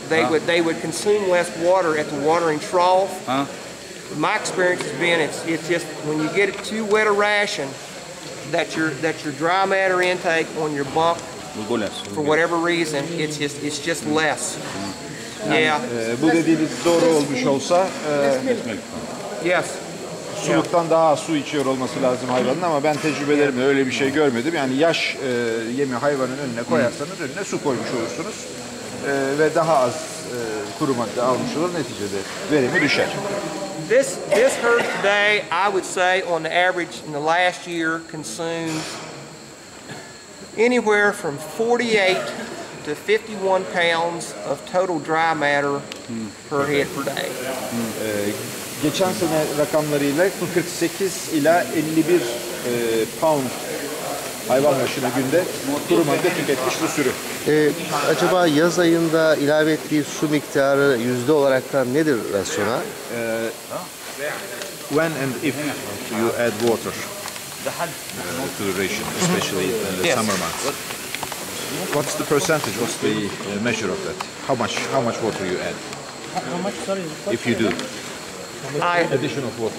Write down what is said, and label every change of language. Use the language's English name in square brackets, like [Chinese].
[English] They would consume less water at the watering trough. My experience has been it's just when you get it too wet a ration, that your dry matter intake on your bunk will go less. For whatever reason, it's just less. Yeah. [Turkish] Bu dediğiniz doğru olmuş olsa [English] Yes. [Turkish] suluktan daha az su içiyor olması lazım hayvanın ama ben tecrübelerimle öyle bir şey görmedim. Yani yaş yemi hayvanın önüne koyarsanız önüne su koymuş olursunuz ve daha az kuru madde almış olur, neticede verimi düşer. [English] This herd today, I would say, on the average in the last year, consumes anywhere from 48 to 51 pounds of total dry matter per head per day. [Turkish] Geçen sene rakamlarıyla 48 ila 51 pound hayvan başına günde kuru madde tüketmiş bu sürü. Acaba yaz ayında ilave ettiği su miktarı yüzde olaraktan nedir rasyona? [English] When and if you add water to the ration, especially in the summer months. What's the percentage? What's the measure of that? How much water you add? How much? Sorry. If you do. Addition of water.